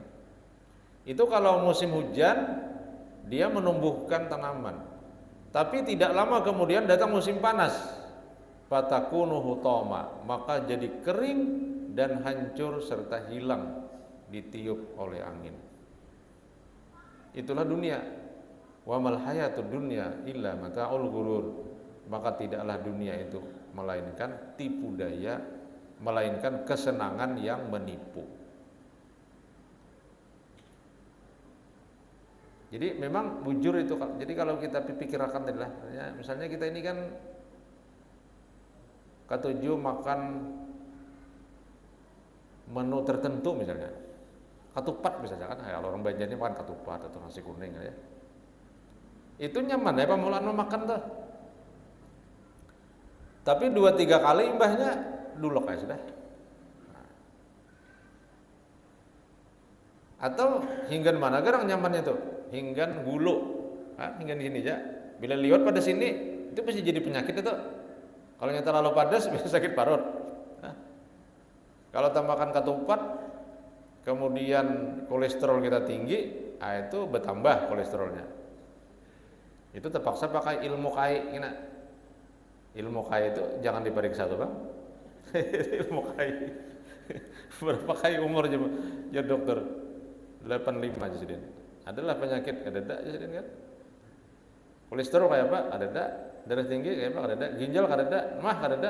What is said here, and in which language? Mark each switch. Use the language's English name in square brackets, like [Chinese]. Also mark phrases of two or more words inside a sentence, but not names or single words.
[Indonesian] Itu kalau musim hujan dia menumbuhkan tanaman. Tapi tidak lama kemudian datang musim panas. [Arabic] فتكون حطاما, [Indonesian] maka jadi kering dan hancur serta hilang ditiup oleh angin. Itulah dunia. [Arabic] وما الحياة الدنيا إلا متاع الغرور. [Indonesian] Maka tidaklah dunia itu melainkan tipu daya, melainkan kesenangan yang menipu. Jadi memang bujur itu. Jadi kalau kita pikirkan adalah, misalnya kita ini kan ketujuh makan menu tertentu, misalnya ketupat misalnya kan, kalau orang Banjar ini makan ketupat atau nasi kuning ya. [Banjar] Itu nyaman ya pamulaan makan tuh. Tapi 2-3 kali imbahnya dulok ya sudah. Atau hinggan mana gerang nyamannya tuh? Hinggan gulu. Hinggan di sini aja. Bila liwat pada sini itu pasti jadi penyakit itu. [Indonesian] Kalau yang terlalu padas bisa sakit parut. Kalau tambahkan ketupat, kemudian kolesterol kita tinggi, itu bertambah kolesterolnya. [Banjar] Itu terpaksa pakai ilmu kai. Ilmu kai itu jangan diperiksa tuh bang. Ilmu kai. Berapa kai umurnya ya dokter? 85 aja sih. Adalah penyakit kadada aja sih kan. Kolesterol kayak apa? Kadada. Darah tinggi kayak apa? Kadada. Ginjal kadada. Mah kadada.